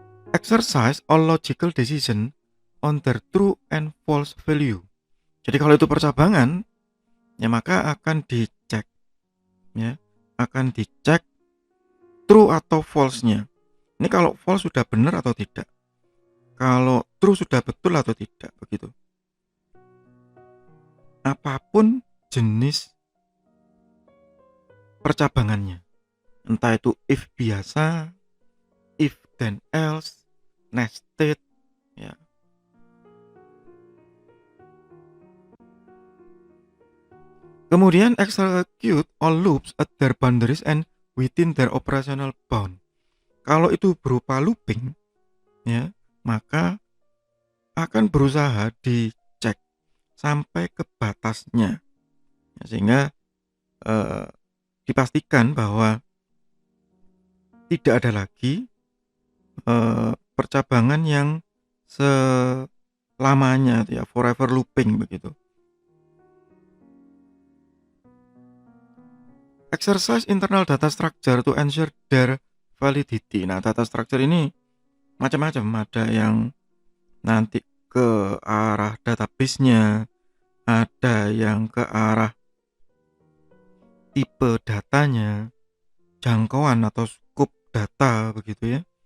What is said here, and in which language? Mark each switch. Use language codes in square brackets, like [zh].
[en] Exercise all logical decision on their true and false value. [id] Jadi kalau itu percabangan, ya maka akan dicek ya, akan dicek true atau false-nya. Ini kalau false sudah benar atau tidak. Kalau true sudah betul atau tidak begitu. Apapun jenis percabangannya. Entah itu if biasa, if then else, nested ya. [en] Kemudian execute all loops at their boundaries and within their operational bound. [id] Kalau itu berupa looping ya, maka akan berusaha dicek sampai ke batasnya ya, sehingga dipastikan bahwa tidak ada lagi percabangan yang selamanya ya, forever looping begitu. [en] Exercise internal data structure to ensure their validity. [id] Nah, data structure ini macam-macam, ada yang nanti ke arah database-nya, ada yang ke arah tipe datanya, jangkauan atau scope data begitu ya.